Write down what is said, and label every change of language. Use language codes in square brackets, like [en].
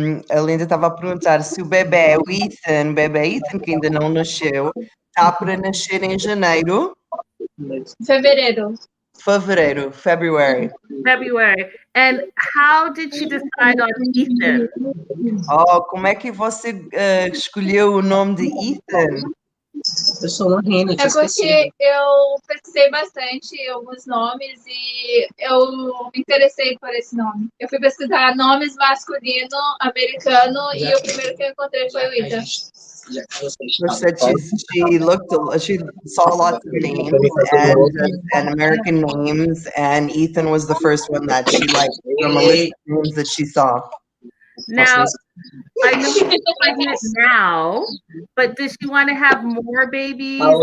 [pt] A Linda estava a perguntar se o bebê Ethan, que ainda não nasceu, está para nascer em janeiro. Fevereiro. [en] February. And how did she decide on Ethan? [pt] Oh, como é que você escolheu o nome de Ethan? Eu sou uma rena, É porque eu pesquisei bastante alguns nomes e eu me interessei por esse nome. Eu fui pesquisar nomes masculino, americano e o primeiro que eu encontrei foi o Ethan. [en] She said she saw lots of names and American names, and Ethan was the first one that she liked from a list of names that she saw. Now, I know she's pregnant now, but does she want to have more babies?